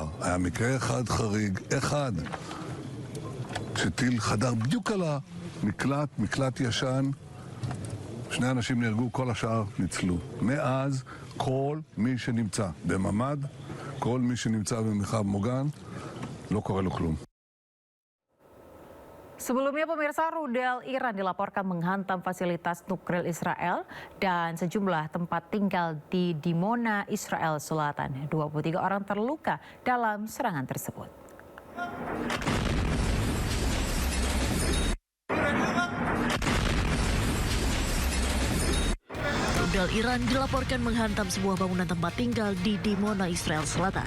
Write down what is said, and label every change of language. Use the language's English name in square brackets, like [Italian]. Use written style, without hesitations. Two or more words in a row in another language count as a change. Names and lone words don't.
[Hebrew] היה מקרה אחד חריג, אחד, שטיל חדר בדיוק על המקלט, מקלט ישן, 2 אנשים נהרגו, כל השאר ניצלו. מאז כל מי שנמצא בממ"ד, כל מי שנמצא במרחב מוגן, לא קורה לו כלום. [Indonesian] Sebelumnya pemirsa, rudal Iran dilaporkan menghantam fasilitas nuklir Israel dan sejumlah tempat tinggal di Dimona, Israel Selatan. 23 orang terluka dalam serangan tersebut. Rudal Iran dilaporkan menghantam sebuah bangunan tempat tinggal di Dimona, Israel Selatan.